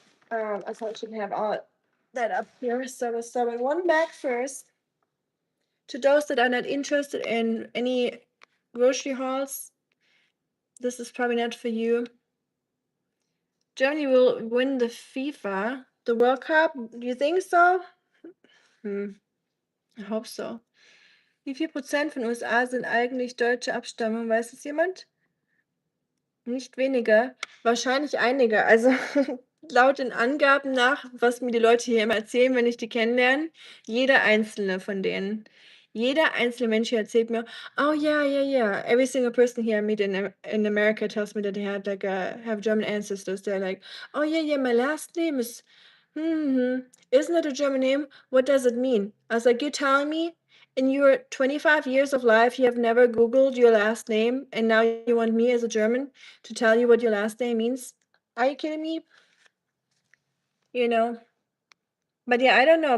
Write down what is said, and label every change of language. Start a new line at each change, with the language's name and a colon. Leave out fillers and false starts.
English: I thought I shouldn't have all that up here, so we'll start with one bag first. To those that are not interested in any grocery hauls, this is probably not for you. Germany will win the World Cup. Do you think so? I hope so.
German: Wie viel Prozent von USA sind eigentlich deutsche Abstammung? Weiß es jemand? Nicht weniger, wahrscheinlich einige. Also laut den Angaben nach, was mir die Leute hier immer erzählen, wenn ich die kennenlerne, jeder einzelne von denen. Jeder einzelne Mensch hier erzählt mir,
English: oh yeah, yeah, yeah. Every single person here I meet in America tells me that they have German ancestors. They're like, oh yeah, yeah, my last name is, isn't it a German name? What does it mean? I was like, you're telling me in your 25 years of life, you have never Googled your last name, and now you want me as a German to tell you what your last name means? Are you kidding me? You know? But yeah, I don't know.